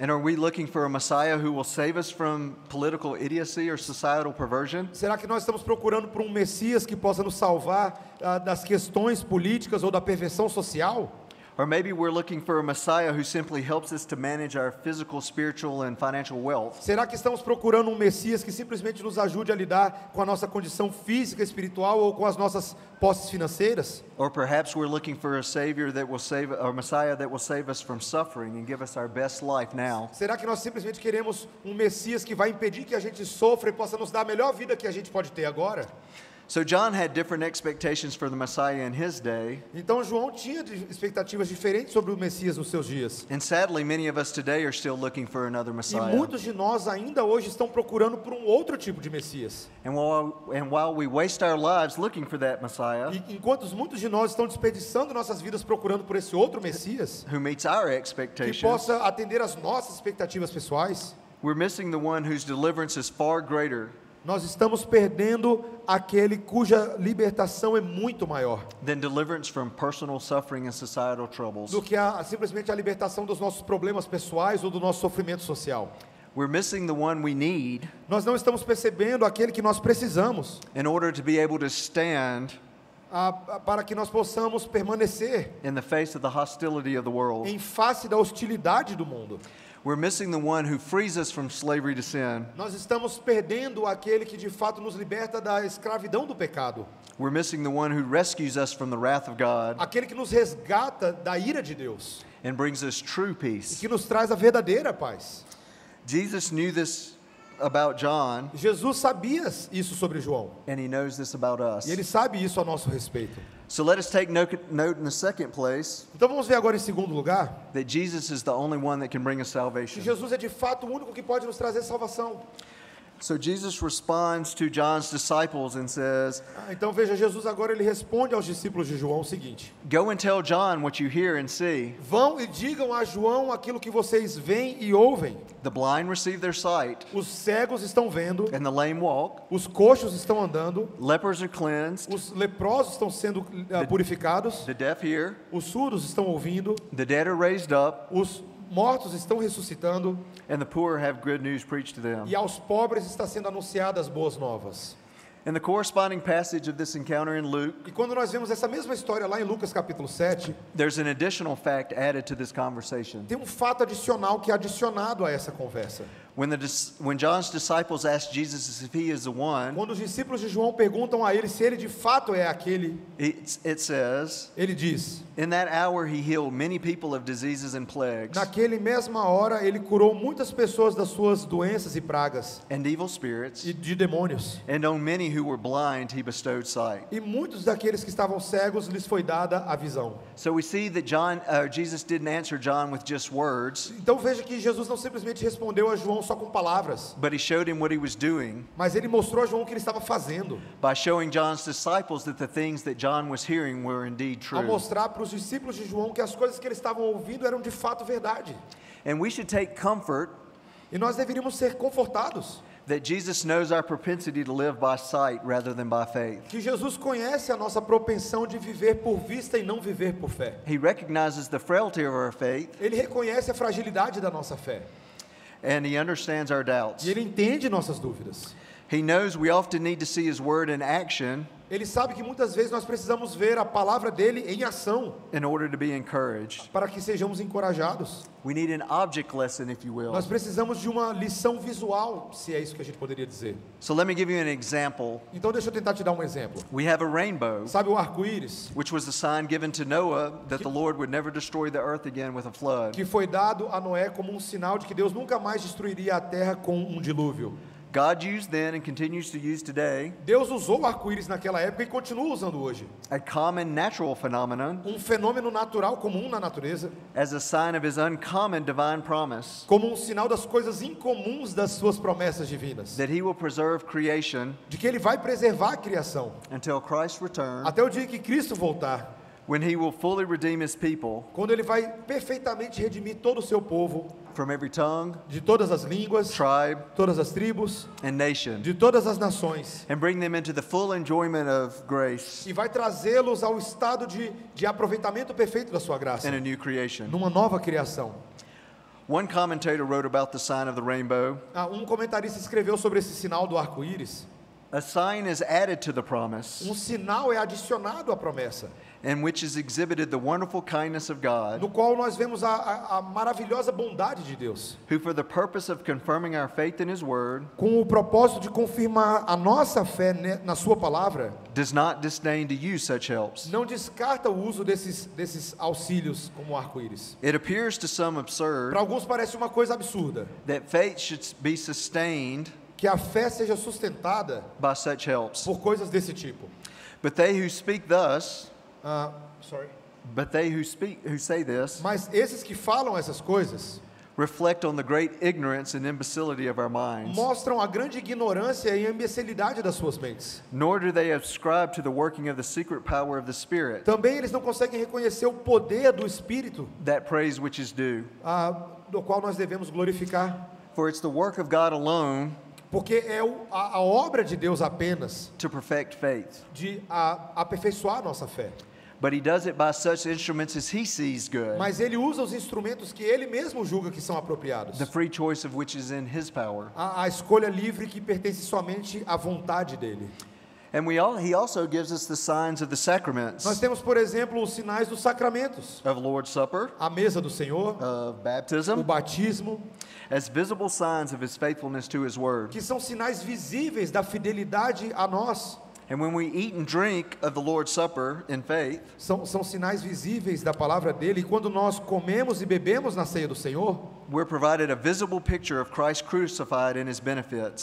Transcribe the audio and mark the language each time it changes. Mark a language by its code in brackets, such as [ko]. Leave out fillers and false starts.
[en] And are we looking for a Messiah who will save us from political idiocy or societal perversion? [pt] Será que nós estamos procurando por um Messias que possa nos salvar das questões políticas ou da perversão social? [en] Or maybe we're looking for a Messiah who simply helps us to manage our physical, spiritual, and financial wealth? [pt] Será que estamos procurando um Messias que simplesmente nos ajude a lidar com a nossa condição física, espiritual ou com as nossas posses financeiras? [en] Or perhaps we're looking for a Savior that will save, or Messiah that will save us from suffering and give us our best life now? [pt] Será que nós simplesmente queremos um Messias que vai impedir que a gente sofra e possa nos dar a melhor vida que a gente pode ter agora? [en] So John had different expectations for the Messiah in his day, [pt] Então João tinha expectativas diferentes sobre o Messias nos seus dias. [en] and sadly many of us today are still looking for another [pt] E [en] Messiah. [pt] muitos de nós ainda hoje estão procurando por um outro tipo de Messias. [en] And while we waste our lives looking for that Messiah [pt] E enquanto muitos de nós estão desperdiçando nossas vidas procurando por esse outro Messias, [en] who meets our [pt] que [en] expectations, [pt] possa atender às nossas expectativas pessoais, [en] we're missing the one whose deliverance is far greater [pt] nós estamos perdendo aquele cuja libertação é muito maior [en] than deliverance from personal suffering and societal troubles. [pt] do que simplesmente a libertação dos nossos problemas pessoais ou do nosso sofrimento social. [en] We're missing the one we need [pt] Nós não estamos percebendo aquele que nós precisamos [en] in order to be able to stand [pt] para que nós possamos permanecer [en] in the face of the hostility of the world. [pt] em face da hostilidade do mundo. [en] We're missing the one who frees us from slavery to sin. [pt] Nós estamos perdendo aquele que de fato nos liberta da escravidão do pecado. [en] We're missing the one who rescues us from the wrath of God [pt] Aquele que nos resgata da ira de Deus [en] and brings us true [pt] e [en] peace. [pt] que nos traz a verdadeira paz. [en] Jesus knew this about John, [pt] Jesus sabia isso sobre João [en] and he knows this about us. [pt] e ele sabe isso a nosso respeito. [en] So let us take note in the second place [pt] Então vamos ver agora em segundo lugar [en] that Jesus is the only one that can bring us [pt] que [en] salvation. [pt] Jesus é de fato o único que pode nos trazer salvação. [en] So Jesus responds to John's disciples and says, [pt] Então veja, Jesus agora ele responde aos discípulos de João o seguinte: [en] "Go and tell John what you hear and see. [pt] Vão e digam a João aquilo que vocês veem e ouvem. [en] The blind receive their sight, [pt] Os cegos estão vendo, [en] and the lame walk. [pt] os coxos estão andando, [en] Lepers are cleansed, [pt] os leprosos estão sendo purificados, [en] the deaf hear, [pt] os surdos estão ouvindo, [en] the dead are raised up, [pt] os mortos estão ressuscitando [en] and the poor have good news preached to them." [pt] e aos pobres está sendo anunciadas boas novas. [en] In the corresponding passage of this encounter in Luke, [pt] E quando nós vemos essa mesma história lá em Lucas capítulo 7, [en] there's an additional fact added to this conversation. [pt] tem um fato adicional que é adicionado a essa conversa. [en] When John's disciples asked Jesus if he is the one, [pt] Quando os discípulos de João perguntam a ele se ele de fato é aquele, [en] it says, [pt] ele diz: [en] "In that hour he healed many people of diseases and plagues, [pt] naquele mesma hora ele curou muitas pessoas das suas doenças e pragas [en] and evil spirits, [pt] e de demônios. [en] and on many who were blind he bestowed sight." [pt] E muitos daqueles que estavam cegos lhes foi dada a visão. [en] So we see that Jesus didn't answer John with just words, [pt] Então veja que Jesus não simplesmente respondeu a João só com palavras, [en] but he showed him what he was doing [pt] mas ele mostrou a João o que ele estava fazendo, [en] by showing John's disciples that the things that John was hearing were indeed [pt] a [en] true. [pt] mostrar para os discípulos de João que as coisas que eles estavam ouvindo eram de fato verdade. [en] And we should take comfort [pt] E nós deveríamos ser confortados [en] that Jesus knows our propensity to live by sight rather than by faith. [pt] que Jesus conhece a nossa propensão de viver por vista e não viver por fé. [en] He recognizes the frailty of our faith, [pt] Ele reconhece a fragilidade da nossa fé [en] and he understands our doubts. [pt] e ele entende nossas dúvidas. [en] He knows we often need to see his word in action [pt] Ele sabe que muitas vezes nós precisamos ver a palavra dele em ação [en] in order to be encouraged. [pt] para que sejamos encorajados. [en] We need an object lesson, if you will. [pt] Nós precisamos de uma lição visual, se é isso que a gente poderia dizer. [en] So let me give you an example. [pt] Então deixa eu tentar te dar um exemplo. [en] We have a rainbow, [pt] Sabe o arco-íris [en] which was the sign given to Noah that the Lord would never destroy the earth again with a flood. [pt] que foi dado a Noé como um sinal de que Deus nunca mais destruiria a terra com um dilúvio. [en] God used then and continues to use today [pt] Deus usou o arco-íris naquela época e continua usando hoje. [en] a common natural phenomenon [pt] Um fenômeno natural comum na natureza, [en] as a sign of his uncommon divine promise [pt] como um sinal das coisas incomuns das suas promessas divinas, [en] that he will preserve creation [pt] de que ele vai preservar a criação [en] until Christ returns, [pt] até o dia que Cristo voltar, [en] when he will fully redeem his people [pt] quando ele vai perfeitamente redimir todo o seu povo, [en] from every tongue, [pt] de todas as línguas, [en] tribe, [pt] todas as tribos, [en] and nation, [pt] de todas as nações, [en] and bring them into the full enjoyment of grace [pt] e vai trazê-los ao estado de aproveitamento perfeito da sua graça, [en] and a new creation. [pt] numa nova criação. [en] One commentator wrote about the sign of the rainbow. [pt] Um comentarista escreveu sobre esse sinal do arco-íris. [en] A sign is added to the promise, [pt] Um sinal é adicionado à promessa, [en] in which is exhibited the wonderful kindness of God, [pt] no qual nós vemos a maravilhosa bondade de Deus, [en] who for the purpose of confirming our faith in his word, [pt] com o propósito de confirmar a nossa fé na sua palavra, [en] does not disdain to use such helps. [pt] não descarta o uso desses auxílios como o arco-íris. [en] It appears to some absurd [pt] Para alguns parece uma coisa absurda, [en] that faith should be sustained [pt] que a fé seja sustentada [en] by such helps. [pt] por coisas desse tipo. [en] But they who speak thus, Sorry. who say this, [pt] Mas esses que falam essas coisas [en] reflect on the great ignorance and imbecility of our minds. [pt] mostram a grande ignorância e a imbecilidade das suas mentes. [en] Nor do they ascribe to the working of the secret power of the Spirit, [pt] Também eles não conseguem reconhecer o poder do Espírito, [en] that praise which is due. [pt] do qual nós devemos glorificar, [en] For it's the work of God alone [pt] porque é a obra de Deus apenas [en] to perfect faith. [pt] de aperfeiçoar nossa fé. [en] But he does it by such instruments as he sees good, [pt] Mas ele usa os instrumentos que ele mesmo julga que são apropriados. [en] the free choice of which is in his power. [pt] A escolha livre que pertence somente à vontade dele. [en] And he also gives us the signs of the sacraments, [pt] Nós temos, por exemplo, os sinais dos sacramentos. [en] of Lord's Supper, [pt] A mesa do Senhor, [en] of [pt] o [en] baptism, [pt] batismo, [en] as visible signs of his faithfulness to his word. [pt] que são sinais visíveis da fidelidade a nós. [en] And when we eat and drink of the Lord's Supper in faith, [pt] São sinais visíveis da palavra dele. E quando nós comemos e bebemos na ceia do Senhor, [en] we're provided a visible picture of Christ crucified and his benefits.